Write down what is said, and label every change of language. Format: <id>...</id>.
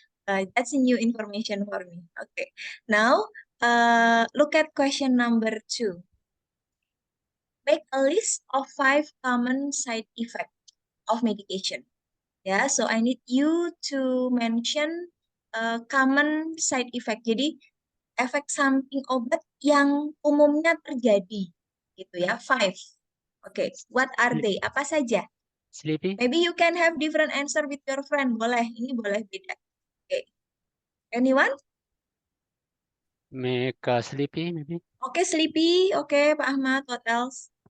<en>That's a new information for me. Okay, now look at question number 2. Make a list of 5 common side effects of medication. Ya, so I need you to mention common side effect.</en> <id>Jadi efek samping obat yang umumnya terjadi, gitu ya.</id> <en>5. Okay, what are they?</en> <id>Apa saja?</id> <en>Sleepy? Maybe you can have different answer with your friend.</en> <id>Boleh, ini boleh beda.</id> <en>Okay. Anyone? Make sleepy maybe? Okay, sleepy. Okay, Pak Ahmad, what else?</en>